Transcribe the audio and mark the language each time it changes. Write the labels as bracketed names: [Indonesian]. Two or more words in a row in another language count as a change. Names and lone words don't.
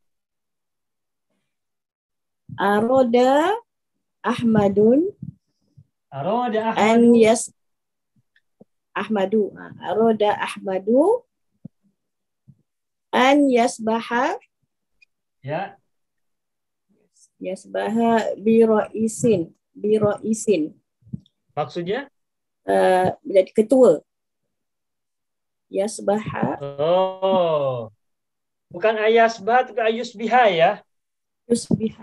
[Arabic] أراد أحمدٌ Aroda an Ahmadu. Ahmadu. أراد أحمد أن يصبح [Indonesian] Ya. [Arabic] يصبح برئيس. [Indonesian] Maksudnya? Menjadi ketua. Yasbaha Oh. Bukan ayasbah, tapi ayusbiha ya. [Arabic] yusbiha.